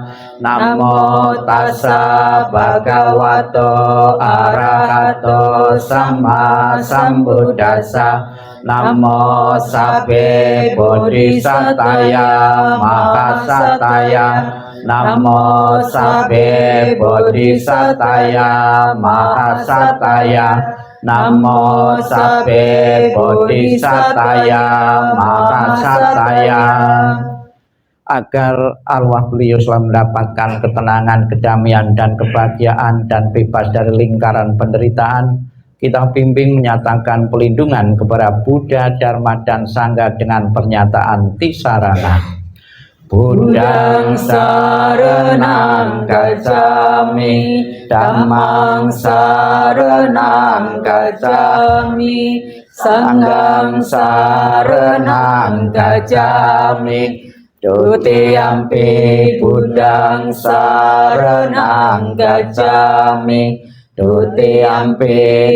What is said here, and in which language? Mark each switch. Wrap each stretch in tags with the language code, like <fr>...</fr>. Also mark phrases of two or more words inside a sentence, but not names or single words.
<pi>Namo Tassa Bhagavato Arahato Sama Sambuddhassa, Namo Sabbe Bodhisataya Mahasataya, Namo Sabbe Bodhisataya Mahasataya, Namo Sabbe Bodhisataya Mahasataya.</pi> <id>Agar arwah beliau selalu mendapatkan ketenangan, kedamaian dan kebahagiaan dan bebas dari lingkaran penderitaan, kita bimbing menyatakan pelindungan kepada Buddha, Dharma dan Sangha dengan pernyataan Tisarana.</id> <pi>Buddhang saranang gacchami, Dhammang saranang gacchami, Sanghang saranang gacchami, Dutiyampi Buddhang saranang gacchami, Dutiyampi</pi>